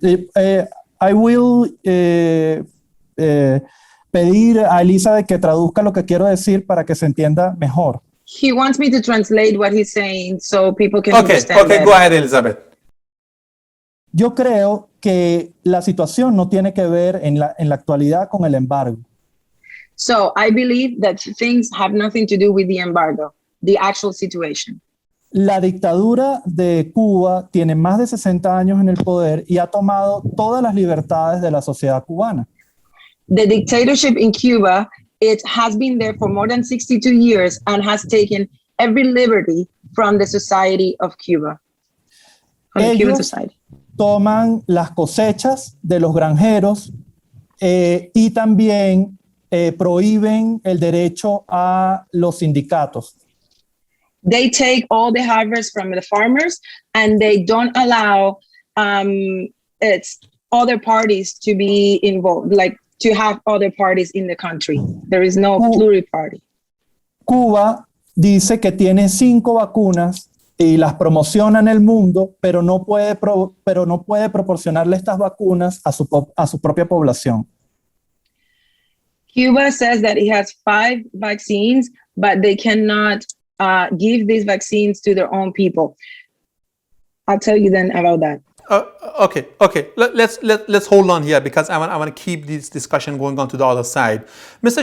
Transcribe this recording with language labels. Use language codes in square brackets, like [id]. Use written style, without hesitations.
[en] I will [es] pedir a Elizabeth que traduzca lo que quiero decir para que se entienda mejor. [en] He wants me to translate what he's saying so people can Okay, understand better. go ahead, Elizabeth. [es] Yo creo que la situación no tiene que ver en la actualidad con el embargo. [en] So I believe that things have nothing to do with the embargo, the actual situation. [es] La dictadura de Cuba tiene más de 60 años en el poder y ha tomado todas las libertades de la sociedad cubana. [en] The dictatorship in Cuba, it has been there for more than 62 years and has taken every liberty from the society of Cuba, from the Cuban society. [es] Toman las cosechas de los granjeros y también prohíben el derecho a los sindicatos. [en] They take all the harvest from the farmers and they don't allow it's other parties to be involved, like to have other parties in the country. There is no pluriparty. [es] Cuba dice que tiene 5 vacunas y las promociona en el mundo, pero no puede proporcionarle estas vacunas a su propia población. [en] Cuba says that it has 5 vaccines, but they cannot give these vaccines to their own people. I'll tell you then about that. Okay. Let's hold on here because I want to keep this discussion going on to the other side. Mr.